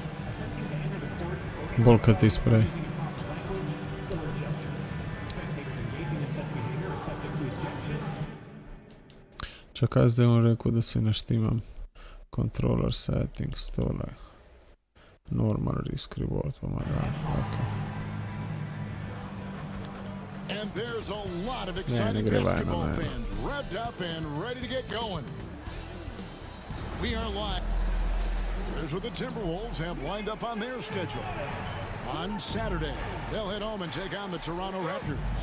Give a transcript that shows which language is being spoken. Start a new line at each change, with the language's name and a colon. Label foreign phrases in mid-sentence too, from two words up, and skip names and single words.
Slovenian: Bolj kot ti sprej. Čakaj, zdaj bom rekel, da si naštimam
English: controller settings,
Slovenian: tole.
English: Normal risk reward,
Slovenian: pa ima dan.
English: And there's a lot of exciting basketball fans revved up and ready to get going. We are live. Here's what the Timberwolves have lined up on their schedule. On Saturday, they'll head home and take on the Toronto Raptors.